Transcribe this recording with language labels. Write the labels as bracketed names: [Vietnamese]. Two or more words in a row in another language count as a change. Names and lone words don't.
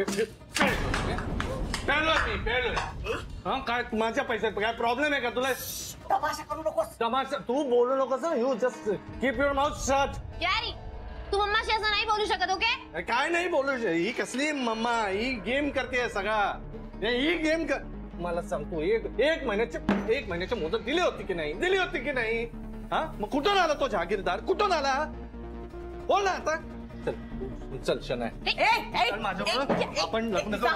[Marathi] काय माझ्या पैशात काय प्रॉब्लेम आहे का तुला? तमाशा करू नकोस. तमाशा तू बोलू नकोस. [English] You just keep your mouth shut. [Marathi] यारी, तू मम्माशी असं नाही बोलू शकत. ओके, काय नाही बोलू. ही कसली मम्मा? ही गेम करते सगळा. ही गेम कर. मला सांगतो एक महिन्याची मुदत दिली होती की नाही? दिली होती की नाही? हा, मग कुठून आला तो जहागीरदार? कुठून आला? बोल ना आता. चल शनाय, आपण लग्न करू.